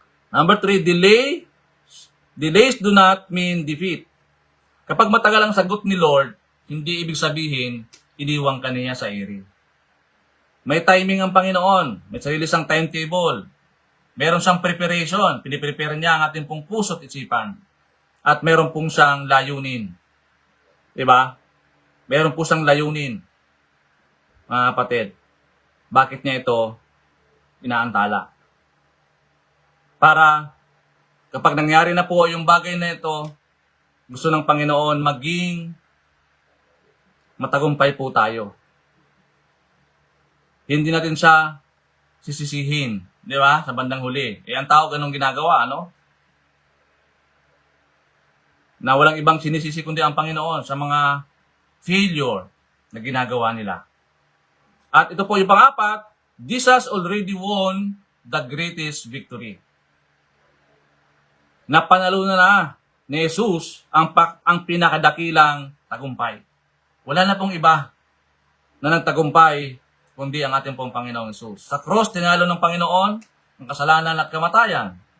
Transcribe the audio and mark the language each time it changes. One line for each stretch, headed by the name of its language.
English: Number 3, delays do not mean defeat.
Filipino: Kapag matagal ang sagot ni Lord, hindi ibig sabihin, iniwang ka niya sa iri. May timing ang Panginoon. May sarili siyang timetable. Meron siyang preparation. Piniprepare niya ang ating pong puso at isipan. At meron pong siyang layunin. Diba? Meron po siyang layunin. Mga kapatid, bakit niya ito inaantala? Para kapag nangyari na po yung bagay na ito, gusto ng Panginoon maging matagumpay po tayo. Hindi natin siya sisisihin, di ba? Sa bandang huli. Ang tao ganun ginagawa, ano? Na walang ibang sinisisi kundi ang Panginoon sa mga failure na ginagawa nila. At ito po yung pang-apat,
English: Jesus already won the greatest victory.
Filipino: Napanalo na ni Jesus ang pinakadakilang tagumpay. Wala na pong iba na nagtagumpay kundi ang ating pong Panginoong Jesus. Sa cross, tinalo ng Panginoon ang kasalanan at kamatayan.